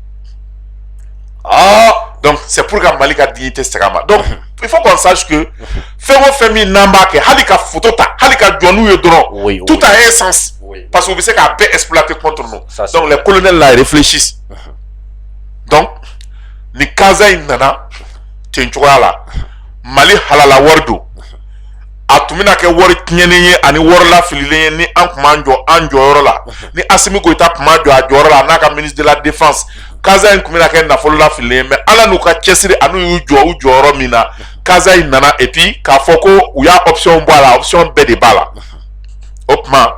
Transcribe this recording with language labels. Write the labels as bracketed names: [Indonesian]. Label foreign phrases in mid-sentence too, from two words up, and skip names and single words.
[French] donc c'est pour que [Bambara] Mali ka dignité segin a ma [French] donc il faut qu'on sache que [Bambara] fɛn o fɛn min n'an b'a kɛ hali ka photo ta hali ka jɔ n'u ye dɔrɔn tout a [French] un sens parce que [Bambara] u bɛ se k'a bɛɛ [French] exploiter contre nous donc les colonels là réfléchissent donc [Bambara] ni Kaza in nana ten cogoya la Mali halala wari don a tun bɛna kɛ wari tiɲɛnen ye ani wari lafililen ye ni an tun b'an jɔ an jɔyɔrɔ la ni Assimi Goïta tun b'a jɔ a jɔyɔrɔ la a n'a ka [French] ministre de la défense [Bambara] Kaza in tun bɛna kɛ nafolo lafililen ye mais ala n'u ka cɛsiri ani y'u jɔ u jɔyɔrɔ min na Kaza in nana [French] et puis [Bambara] k'a fɔ ko u y'a option bɔ a la option bɛɛ de b'a la o tuma